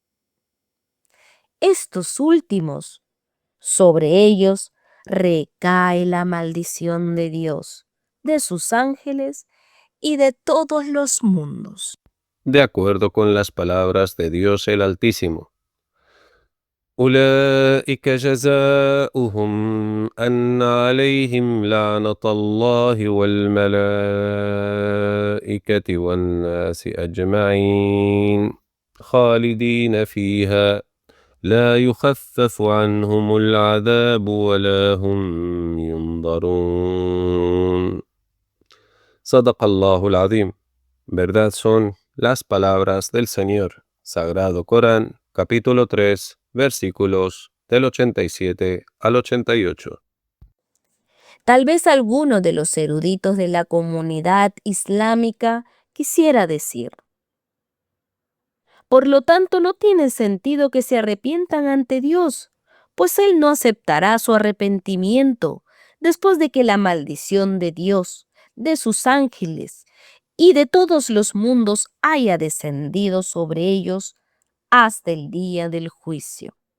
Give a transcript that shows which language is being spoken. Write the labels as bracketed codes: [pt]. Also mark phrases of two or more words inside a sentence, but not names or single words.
[es] Estos últimos, sobre ellos recae la maldición de Dios, de sus ángeles y de todos los mundos. De acuerdo con las palabras de Dios el Altísimo. [ar] أولئك جزاؤهم أن عليهم لعنة الله والملائكة والناس أجمعين خالدين فيها لا يخفف عنهم العذاب ولا هم ينظرون. صدق الله العظيم. [es] Verdad son las palabras del Señor. Sagrado Corán, capítulo 3, versículos del 87 al 88. Tal vez alguno de los eruditos de la comunidad islámica quisiera decir: Por lo tanto, no tiene sentido que se arrepientan ante Dios, pues Él no aceptará su arrepentimiento después de que la maldición de Dios, de sus ángeles y de todos los mundos haya descendido sobre ellos hasta el día del juicio.